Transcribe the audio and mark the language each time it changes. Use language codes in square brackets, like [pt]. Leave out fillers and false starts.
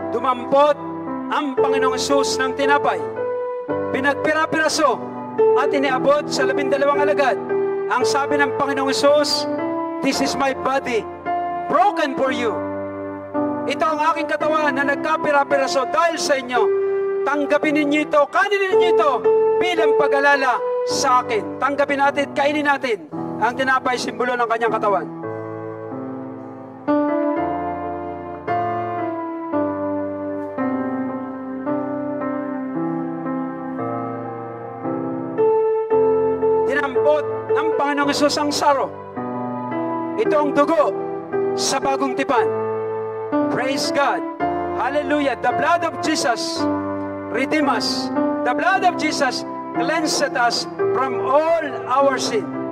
[tl] Dinampot ang Panginoong Hesus ng tinapay. Pinagpira-piraso at iniabot sa 12 alagad. Ang sabi ng Panginoong Hesus, [en] "This is my body, broken for you." [tl] Ito ang aking katawan na nagkapira-piraso dahil sa inyo. Tanggapin ninyo ito, kanin ninyo ito bilang pag-alala sa akin. Tanggapin natin, kainin natin ang tinapay, simbolo ng kanyang katawan. Dinampot ng Panginoong Hesus ang saro. Ito ang dugo sa bagong tipan. [en] Praise God. Hallelujah. The blood of Jesus redeem us. The blood of Jesus cleansed us from all our sin.